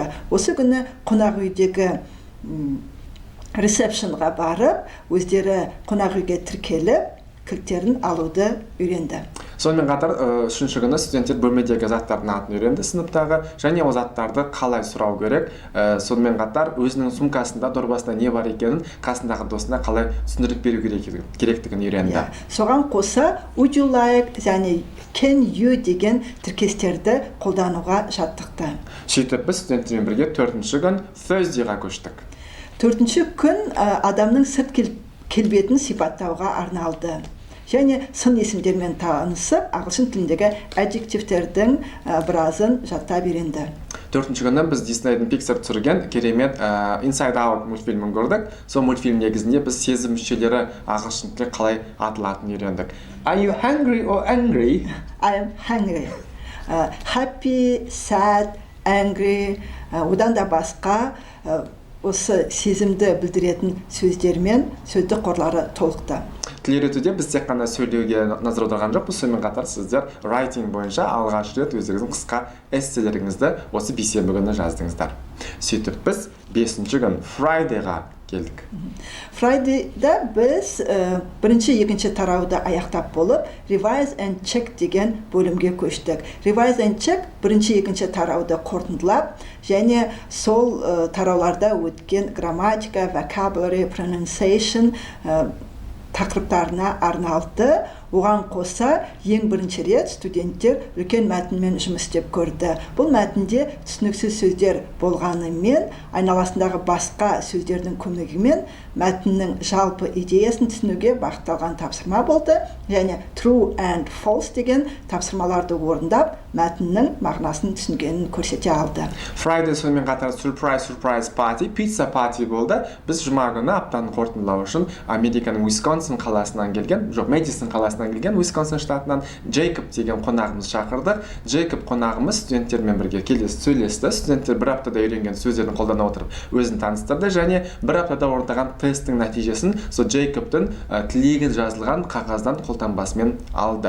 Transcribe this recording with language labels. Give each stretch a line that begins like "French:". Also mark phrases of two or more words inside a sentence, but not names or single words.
Kazakh: Осы күні қонақ үйдегі ресепшнға барып, өздері қонақ үйге тіркеліп, кілттерін алуды үйренді. Сонымен қатар үшінші күні студенттер бөлмедегі заттардың атын үйренді сыныптағы, және ол заттарды қалай сұрау керек. Сонымен қатар өзінің сумкасында, дорбасында не бар екенін қасындағы досына қалай түсіндіріп беру керектігін үйренді. Соған қоса
English: would you like
Kazakh: және
English: can you
Kazakh: деген тіркестерді қолдануға жаттықты. Сөйтіп біз студенттермен бірге төртінші күн Thursdayға көштік. Төртінші күн адамның сырт келбетін сипаттауға арналды. Және сын есімдермен танысып, ағылшын тіліндегі аджективтердің біразын жаттап үйренді. Төртінші күні біз Disneyдің Pixar түсірген керемет Inside Out мультфильмін көрдік. Сол мультфильм негізінде біз сезім мүшелері ағылшын тілі қалай аталатынын үйрендік.
English: Are you hungry or angry? I am hungry. Happy, sad, angry,
Kazakh: одан да басқа осы сезімді білдіретін сөздермен сөздік қорлары толықты. Тіл үйретуде біз тек қана сөйлеуге назар аударған жоқпыз, сонымен қатар сіздер writing бойынша алғаш рет өздеріңіздің қысқа эсселеріңізді осы бейсенбі күні жаздыңыздар. Сөйтіп біз бесінші күн Fridayға келдік. Fridayда біз бірінші, екінші тарауды аяқтап болып, Revise and Check деген бөлімге көштік. Revise and Check бірінші, екінші тарауды қорытындылап, және сол тарауларда өткен грамматика,
English: vocabulary, pronunciation
Kazakh: тақырыптарына арналды. Оған қоса ең бірінші рет студенттер үлкен мәтінмен жұмыс істеп көрді. Бұл мәтінде түсініксіз сөздер болғанымен, айналасындағы басқа сөздердің көмегімен мәтіннің жалпы идеясын түсінуге бағытталған тапсырма болды, және
English: true and false
Kazakh: деген тапсырмаларды орындап, мәтіннің мағынасын түсінгенін көрсете алды. Friday сонымен қатар
English: surprise party, pizza party
Kazakh: болды. Біз жұма күні аптаны қорытындылау үшін Американың Уисконсин қаласынан келген, Мэдисон қаласынан келген, Уисконсин штатынан Джейкоб деген қонағымыз шақырдық. Джейкоб қонағымыз студенттермен бірге сөйлесті. Студенттер бір аптада үйренген сөздерін қолдана отырып өзін таныстырды, және бір аптада орындаған тесттің нәтижесін сол Джейкобтың тілегі жазылған қағаздан қолтаңбасымен алды.